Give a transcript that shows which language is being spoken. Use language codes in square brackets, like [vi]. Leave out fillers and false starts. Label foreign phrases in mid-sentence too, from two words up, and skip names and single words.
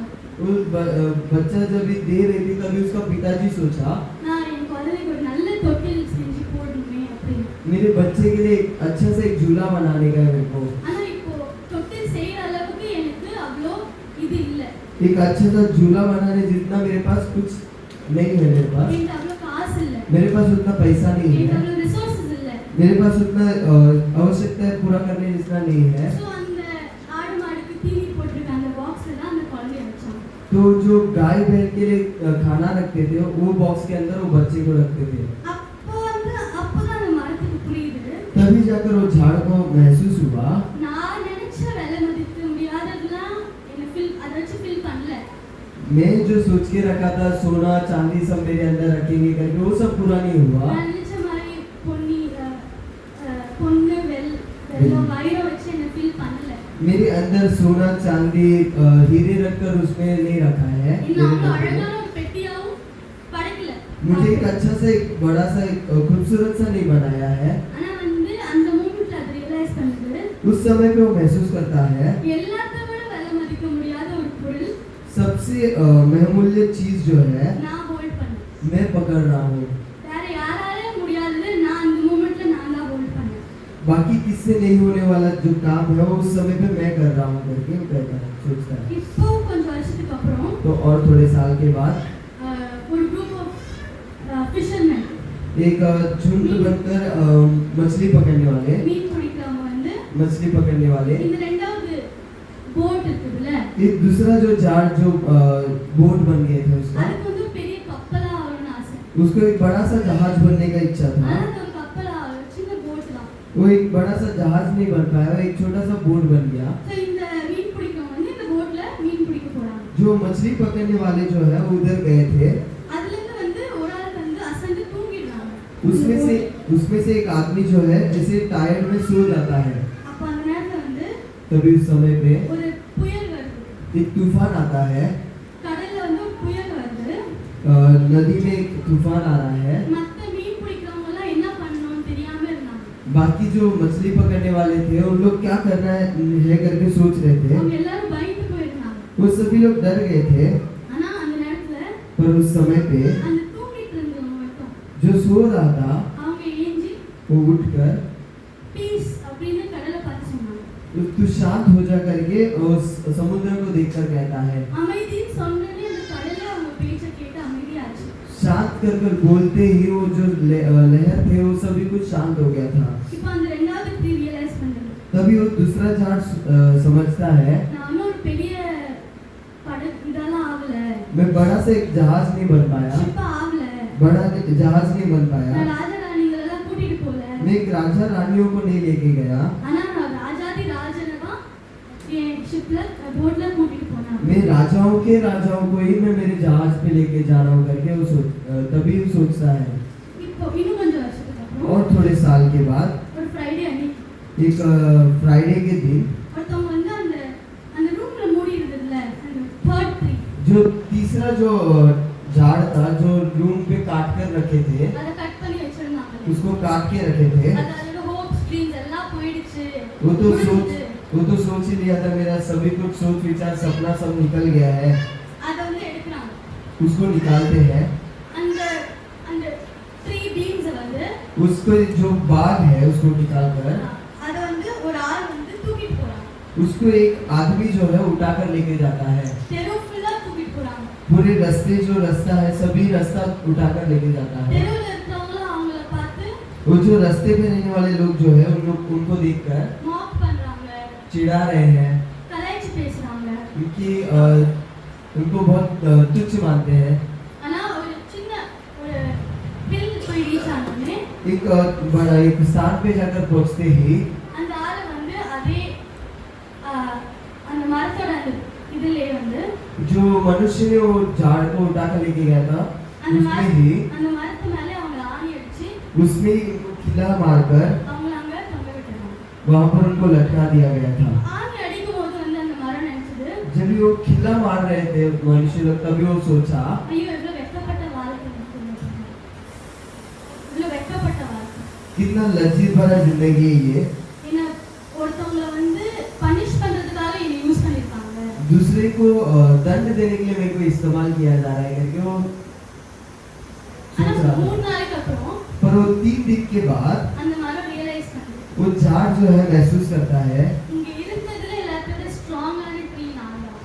[hi] वो बच्चा जब भी दे रही थी तभी उसका पिताजी सोचा [ta] நான் என் குழந்தைக்கு ஒரு நல்ல தொட்டில் செஞ்சு போடணுமே அப்படின்னு. [hi] मेरे बच्चे के लिए एक अच्छा सा एक झूला बनाने का है मेरे को। [ta] ஆனா இப்போ தொட்டில் செய்யற அளவுக்கு எனக்கு அவ்வளோ இது இல்லை, [hi] एक अच्छा सा झूला बनाने जितना मेरे पास कुछ नहीं है। मेरे पास [ta] எனக்கு அவ்வளோ காசு இல்லை, [hi] मेरे पास उतना पैसा नहीं [ta] எனக்கு [hi] है, [ta] அவ்வளோ ரிசோர்ஸஸ் இல்லை. [hi] मेरे पास उतना आवश्यकता है पूरा करने जितना नहीं है। [ta] ஸோ அந்த ஆடு மாடுக்கு தீனி போட்டிருக்க அந்த பாக்ஸ்ல தான் அந்த குழந்தைய வச்சாங்க. [hi] तो जो गाय बैल के लिए खाना रखते थे वो बॉक्स के अंदर वो बच्चे को रखते थे। [ta] அப்போ வந்து அப்போதான் அந்த மரத்துக்கு புரியுது, [hi] तभी जाकर वो झाड़ को महसूस हुआ [ta] நான் நினைச்ச விலை மதிக்க முடியாததெல்லாம் என்ன அதை வச்சு ஃபில் பண்ணல. [hi] मैं जो सोच के रखा था सोना चांदी सब मेरे अंदर रखेंगे करके वो सब पूरा नहीं हुआ। [ta] நான் நினைச்ச மாதிரி பொண்ணு வெள்ளம் வைரம் வச்சு என்ன ஃபில் பண்ணல. [hi] मेरे अंदर सोना चांदी हीरे रखकर उसमें नहीं रखा है। [ta] இன்னும் அவ்வளோ அழகான ஒரு பெட்டியாவும் [hi] मुझे एक अच्छा सा एक बड़ा सा एक खूबसूरत सा नहीं बनाया है। [ta] ஆனா வந்து அந்த மூமெண்ட்ல அது ரியலைஸ் பண்ணுது [hi] उस समय पे वो महसूस करता है [ta] எல்லாத்த விட விலை மதிக்க முடியாத ஒரு பொருள் [hi] सबसे बहुमूल्य चीज जो है [ta] நான் ஹோல்ட் பண்ணேன் [hi] मैं पकड़ रहा हूँ, [ta] வேற யாராலே முடியாதது நான் அந்த மூமெண்ட்ல நான் தான் ஹோல்ட் பண்ணேன் [hi] बाकी किससे नहीं होने वाला जो काम है वो उस समय पे मैं कर रहा हूँ करके वो कहता है, सोचता है। [ta] இப்போ கொஞ்சம் வருஷத்துக்கு அப்புறம் [hi] तो और थोड़े साल के बाद [ta] ஒரு [en] group of fisherman [hi] एक झुंड बनकर मछली पकड़ने वाले [ta] மீன் பிடிக்கிறவங்க வந்து [hi] मछली पकड़ने वाले [ta] இந்த ரெண்டாவது போட் இருக்குதுல்ல [hi] एक दूसरा जो जाल जो बोट बन गए थे उसका, [ta] அதுக்கு வந்து பெரிய கப்பலா ஆகணும்னு ஆசை [hi] उसको एक बड़ा सा जहाज बनने का इच्छा था। [ta] ஆனா அது ஒரு கப்பலா சின்ன போட் தான் [hi] वो एक बड़ा सा जहाज नहीं बन पाया, वो एक छोटा सा बोट बन गया। [ta] ஸோ இந்த மீன் பிடிக்கிறவங்க வந்து இந்த போட்ல மீன் பிடிக்க போறாங்க [hi] जो मछली पकड़ने वाले जो है वो उधर गए थे, [ta] அதுல இருந்து வந்து ஒரு ஆள் வந்து அசந்து தூங்கிடுறாங்க [hi] उसमें से एक आदमी जो है जैसे टायर में सो जाता है। [ta] அப்ப அந்த நேரத்துல வந்து [hi] तभी उस समय पे [ta] ஒரு புயல் வருது [hi] एक तूफान आता है, [ta] கடல்ல வந்து ஒரு புயல் வருது [hi] नदी में एक तूफान आ रहा है। [ta] மத்த மீன் பிடிக்கிறவங்க எல்லாம் என்ன பண்ணணும்னு தெரியாம இருந்தாங்க [hi] बाकी जो मछली पकड़ने वाले थे उन लोग क्या करना है करके सोच रहे थे। [ta] அவங்க எல்லாரும் பயந்து போயிருந்தாங்க [hi] वो सभी लोग डर गए थे, [ta] ஆனா அந்த நேரத்துல [hi] पर उस समय पे [ta] அந்த தூங்கிட்டு இருந்தவங்க மட்டும் [hi] जो सो रहा था [ta] அவங்க ஏஞ்சி [hi] वो उठकर [ta] பீஸ் அப்படின்னு கடலை பார்த்து சொன்னாங்க [hi] तू शांत हो जा करके उस समुद्र को देखकर कहता है। [ta] அமைதின்னு சொன்னோடனே அந்த கடலே அவங்க பேச்சை கேட்டு அமைதியாச்சு [hi] शांत कर कर बोलते ही वो जो लहर थे वो सभी कुछ शांत हो गया था। [ta] இப்போ அந்த ரெண்டாவது [en] tree realise [ta] பண்ணது [hi] तभी वो दूसरा झाड़ समझता है [ta] நானும் ஒரு பெரிய இதெல்லாம் ஆகல [hi] मैं बड़ा सा एक जहाज नहीं बन पाया, [ta] ஷிப் ஆகல [hi] बड़ा जहाज नहीं बन [ta] நான் [hi] पाया, [ta] ராஜா ராணிகள் எல்லாம் கூட்டிட்டு போல [hi] मैं एक राजा रानियों को नहीं लेके गया, [ta] ஆனா நான் ராஜாதி ராஜனை தான் என் ஷிப்ல போட்ல கூட்டிட்டு போனாங்க [hi] मैं राजाओं के राजाओं को ही मैं मेरे जहाज पे लेके जा रहा हूँ करके वो तभी वो सोचता है। [ta] இப்போ இன்னும் கொஞ்சம் வருஷத்துக்கு அப்புறம் [hi] और थोड़े साल के बाद [ta] ஒரு ஃப்ரைடே அன்னைக்கு [hi] एक फ्राइडे के दिन [ta] ஒருத்தவங்க வந்து அந்த அந்த ரூம்ல மூடி இருந்ததுல அந்த [en] third tree [hi] जो तीसरा जो झाड़ था जो रूम पे काट कर रखे थे, [ta] அத கட் பண்ணி வச்சிருந்தாங்க [hi] उसको काट के रखे थे। [ta] அதோட [en] hopes dreams [ta] எல்லாம் போயிடுச்சு [hi] वो तो सोच ही लिया था, मेरा सभी कुछ सोच विचार सपना सब निकल गया है, [ta] அத வந்து எடுக்கறாங்க [hi] उसको निकालते हैं। [ta] அந்த அந்த [en] tree beams [ta] வந்து [hi] उसको जो बाग है उसको निकाल कर [ta] அத வந்து ஒரு ஆள் வந்து தூக்கிட்டு போறாங்க [hi] उसको एक आदमी जो है उठाकर लेके जाता है। [ta] தெரு ஃபுல்லா தூக்கிட்டு போறாங்க [hi] पूरे रास्ते जो रास्ता है सभी रास्ता उठाकर लेके जाता है। [ta] தெருவுல இருக்கவங்க அவங்கள பார்த்து [hi] वो जो रास्ते पे रहने वाले लोग जो है उनको देखकर [ta] மாக் பண்றாங்க [hi] चिढ़ा रहे हैं, [ta] கலாய்ச்சி பேசுறாங்க [hi] क्योंकि उनको बहुत तुच्छ मानते हैं। [ta] ஆனா ஒரு சின்ன ஒரு ஹில் போய் ரீச் ஆனோடனே [hi] एक बड़ा एक स्थान पे जाकर पहुंचते ही [ta] அந்த ஆளு வந்து அதே அந்த மரத்தோட அந்த இதுலயே வந்து [hi] जो मनुष्य ने वो झाड़ को उठाकर लेके गया था [ta] அந்த [hi] उसमें ही [ta] அந்த மரத்து மேலே அவங்க ஆணி அடிச்சு [hi] उसमें ही उनको खिला मारकर [ta] அவங்கள அங்க தொங்க விட்டுறாங்க [hi] वहां पर उनको लटका दिया गया था। [ta] ஆணி அடிக்கும் போது வந்து அந்த மரம் நினைச்சது [hi] जब वो खिला मार रहे थे मनुष्य लोग तभी वो सोचा [ta] ஐயோ இவ்வளவு வெட்கப்பட்ட வாழ்க்கை இவ்வளவு வெட்கப்பட்ட வாழ்க்கை [hi] कितना लज्जित भरा जिंदगी है ये, [ta] என்ன ஒருத்தவங்கள வந்து பனிஷ் பண்றதுக்காக என்ன யூஸ் பண்ணிருக்காங்க [hi] दूसरे को दंड देने के लिए मेरे को इस्तेमाल किया जा रहा है करके वो [ta] ஆனா [hi] सोच रहा था। [ta] 3 நாளைக்கு அப்புறம் [hi] पर वो 3 दिन के बाद [ta] அந்த மரம் ரியலைஸ் பண்ணுது [hi] वो झाड़ जो है महसूस करता है [ta] இங்க இருந்ததுல எல்லாத்தையும் [en] strong tree [ta] நான் தான்